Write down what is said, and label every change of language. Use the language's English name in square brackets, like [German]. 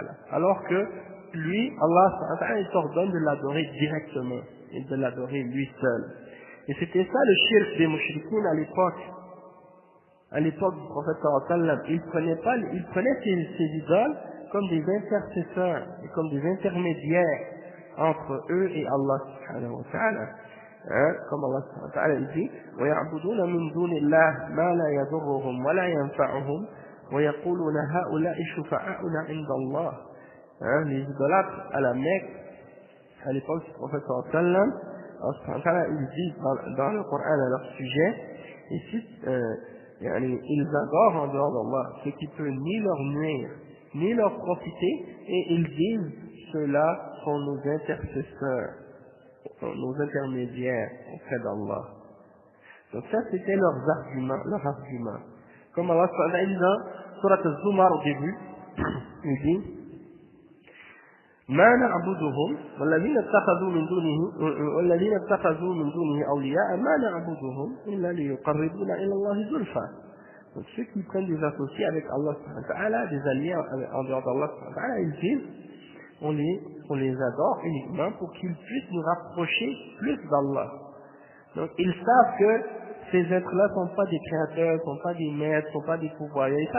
[French] Alors que lui, Allah, il t'ordonne de l'adorer directement et de l'adorer lui seul. Et c'était ça le shirk des mouchrikines à l'époque. À l'époque du prophète sallallahu alayhi wa sallam, il prenait ces idoles comme des intercesseurs et comme des intermédiaires entre eux et Allah subhanahu wa ta'ala. Hein, comme Allah subhanahu wa ta'ala dit, [Arabic] وَيَعْبُدُونَ مِن دُونِ اللَّهِ مَا لَا يَضُرُّهُمْ وَلَا يَنفَعُهُمْ وَيَقُولُونَ هَؤُلَاءِ شُفَعَاؤُنَا عِندَ اللَّهِ. [French] Hein, les idolâtres à la Mecque, à l'époque du prophète sallallahu alayhi wa sallam, Allah subhanahu wa ta'ala, il dit dans le Coran à leur sujet, ici, ils adorent en dehors d'Allah ce qui peut ni leur nuire ni leur profiter, et ils disent ceux-là sont nos intercesseurs, nos intermédiaires auprès d'Allah. Donc ça c'était leurs arguments. Comme Allah dit dans Surat al-Zumar au début, il dit [Arabic] ما نعبدهم والذين اتخذوا من دونه أولياء ما نعبدهم إلا ليقربونا إلى الله زلفى. [French] Donc ceux qui prennent des associés avec Allah, des alliés en dehors d'Allah, ils disent on les adore uniquement pour qu'ils puissent nous rapprocher plus d'Allah. Donc ils savent que ces êtres-là ne sont pas des créateurs, ne sont pas des maîtres, ne sont pas des pourvoyeurs.